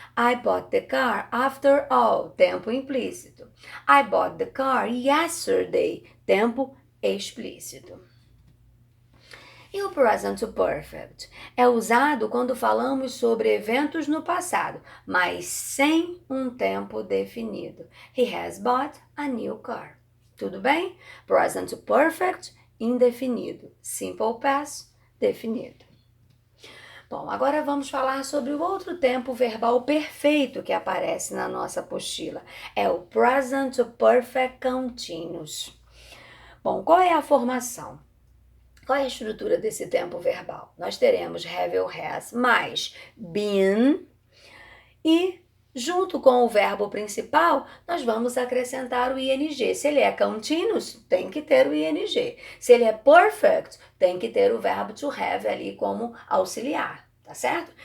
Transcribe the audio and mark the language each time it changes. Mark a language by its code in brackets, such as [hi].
[en] I bought the car after all. [pt] Tempo implícito. [en] I bought the car yesterday. [pt] Tempo explícito. E o present perfect é usado quando falamos sobre eventos no passado, mas sem um tempo definido. [en] He has bought a new car. [pt] Tudo bem? [en] Present perfect, indefinido. [pt] Simple past, definido. Bom, agora vamos falar sobre o outro tempo verbal perfeito que aparece na nossa apostila. É o present perfect continuous. Bom, qual é a formação? Qual é a estrutura desse tempo verbal? Nós teremos have ou has mais been e junto com o verbo principal, nós vamos acrescentar o ing. Se ele é continuous, tem que ter o ing. Se ele é perfect, tem que ter o verbo to have ali como auxiliar. Tá certo?